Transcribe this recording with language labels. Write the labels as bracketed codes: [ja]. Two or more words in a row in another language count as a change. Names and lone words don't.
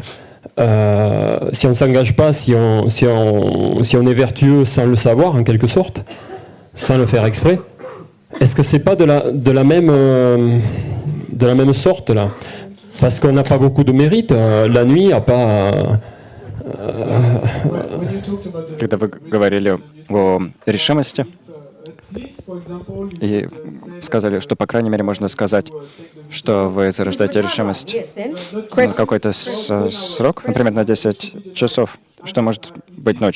[fr] Si on ne s'engage pas, si on est vertueux sans le savoir, en quelque sorte, sans le faire exprès, est-ce que c'est pas de la même sorte là? Parce qu'on n'a pas beaucoup de mérite. La nuit n'a pas... [ru] Когда вы говорили о решимости и сказали, что, по крайней мере, можно сказать, что вы зарождаете решимость на какой-то срок, например, на 10 часов, что может быть ночью.